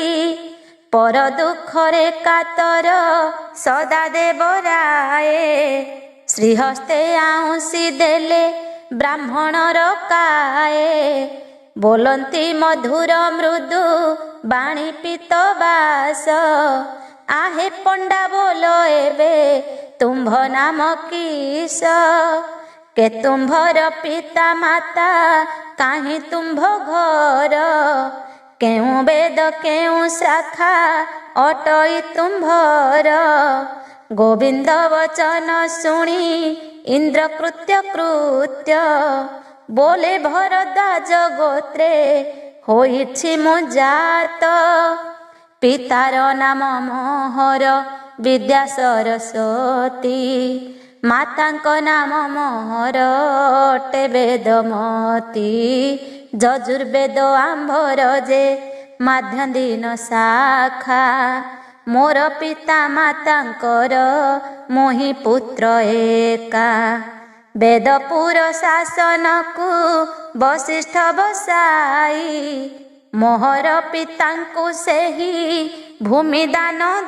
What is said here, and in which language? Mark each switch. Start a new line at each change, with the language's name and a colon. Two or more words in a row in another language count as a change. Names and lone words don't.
Odia: ପର ଦୁଃଖରେ କାତର ସଦା ଦେବରାଏ, ଶ୍ରୀହସ୍ତେ ଆଉଁସି ଦେଲେ ବ୍ରାହ୍ମଣର କାଏ। ବୋଲନ୍ତି ମଧୁର ମୃଦୁ ବାଣୀ ପିତ ବାସ, ଆହେ ପଣ୍ଡା ବୋଲ ଏବେ ତୁମ୍ଭ ନାମ କିସ କେ ତୁମ୍ଭର ପିତା ମାତା କାହିଁ ତୁମ୍ଭ ଘର କେଉଁ ବେଦ କେଉଁ ଶାଖା ଅଟଇ ତୁମ୍ଭର ଗୋବିନ୍ଦ ବଚନ ଶୁଣି ଇନ୍ଦ୍ର କୃତ୍ୟ କୃତ୍ୟ ବୋଲେ ଭରଦ୍ୱାଜ ଗୋତ୍ରେ ହୋଇଛି ମୁ ଜାତ ପିତାର ନାମ ମୋହର ବିଦ୍ୟା ସରସ୍ୱତୀ ମାତାଙ୍କ ନାମ ମୋହର ଅଟେ ବେଦମତୀ ଯଜୁର୍ବେଦ ଆମ୍ଭର ଯେ ମାଧ୍ୟନ୍ଦିନ ଶାଖା ମୋର ପିତା ମାତାଙ୍କର ମୋହି ପୁତ୍ର ଏକା ବେଦପୁର ଶାସନ କୋ ବଶିଷ୍ଠ ବସାଇ ମୋହର ପିତାଙ୍କୁ ସେହି ଭୂମି ଦାନ